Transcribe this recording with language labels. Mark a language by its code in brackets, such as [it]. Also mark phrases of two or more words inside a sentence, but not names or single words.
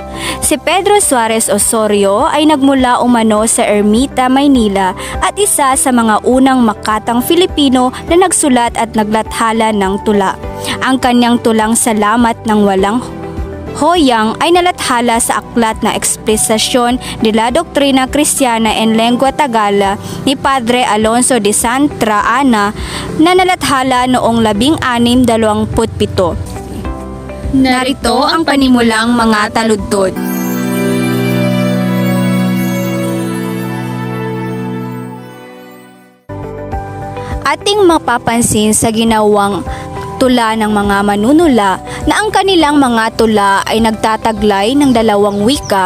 [tl] Si Pedro Suarez Osorio ay nagmula umano sa Ermita, Maynila at isa sa mga unang makatang Filipino na nagsulat at naglathala ng tula. Ang kanyang tulang Salamat ng Walang Hoyang ay nalathala sa aklat na Expresasyon de la Doctrina Cristiana en Lengua Tagala ni Padre Alonso de Santa Ana na nalathala noong 1627. Narito ang panimulang mga taludtod. Ating mapapansin sa ginawang tula ng mga manunula na ang kanilang mga tula ay nagtataglay ng dalawang wika.